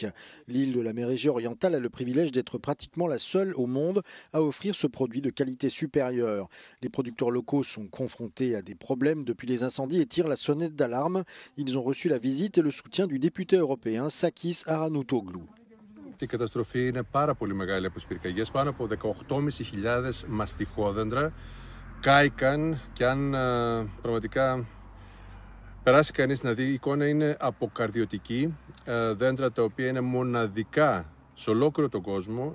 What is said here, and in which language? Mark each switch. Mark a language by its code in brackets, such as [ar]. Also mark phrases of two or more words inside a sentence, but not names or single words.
[fr] L'île de la mer Égée orientale a le privilège d'être pratiquement la seule au monde à offrir ce produit de qualité supérieure. Les producteurs locaux sont confrontés à des problèmes depuis les incendies et tirent la sonnette d'alarme. Ils ont reçu la visite et le soutien du député européen Sakis Aranoutoglu. [el] Η καταστροφή είναι πάρα πολύ μεγάλη από τις πυρκαγιές. Πάνω από 18.500 μαστιχόδεντρα κάηκαν και αν πραγματικά περάσει κανείς να δει, η εικόνα είναι αποκαρδιωτική. Δέντρα τα οποία είναι μοναδικά σε ολόκληρο τον κόσμο.